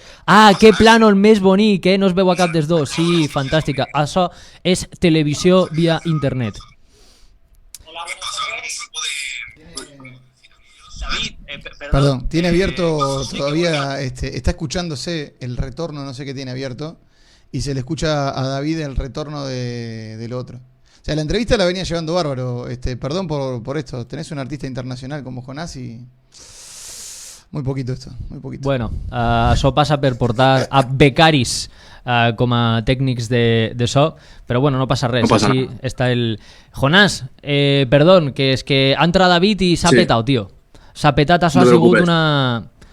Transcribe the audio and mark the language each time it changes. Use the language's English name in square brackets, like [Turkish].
[Catalan] Ah, que plànol més bonic, no es veu a cap dels dos. Sí, fantàstica. Això és televisió via internet. [Spanish] Perdón, tiene abierto todavía, está escuchándose el retorno, no sé qué tiene abierto, y se le escucha a David el retorno del otro. O sea, la entrevista la venía llevando bárbaro. Perdón por esto, tenés un artista internacional como Jonás y... Muy poquito esto, muy poquito. [Catalan] Bueno, això passa per portar a becaris com a tècnics de so, però bueno, no passa res. No passa així està el... Jonás, perdón, que és que ha entrat David i s'ha petat, tio. S'ha petat, això ha sigut una...